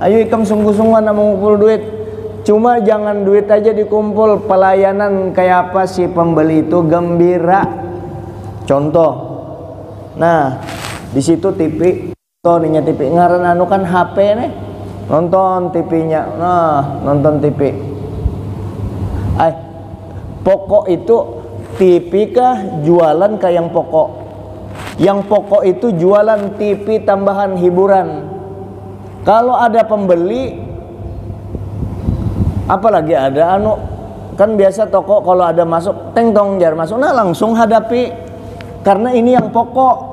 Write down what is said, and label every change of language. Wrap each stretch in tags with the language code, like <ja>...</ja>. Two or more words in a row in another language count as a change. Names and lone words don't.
<bjn>Ayo ikam sungguh-sungguh nak mengumpul duit. Cuma jangan duit aja dikumpul, pelayanan kayak apa si pembeli itu gembira. Contoh, nah di situ TV, nih TV ngaran anu kan HP nih, nonton TV-nya, nah nonton TV. Pokok itu TV kah jualan kah yang pokok? Yang pokok itu jualan TV tambahan hiburan. Kalau ada pembeli, apalagi ada anu, kan biasa toko kalau ada masuk teng tong jar masuk, nah langsung hadapi, karena ini yang pokok.</bjn>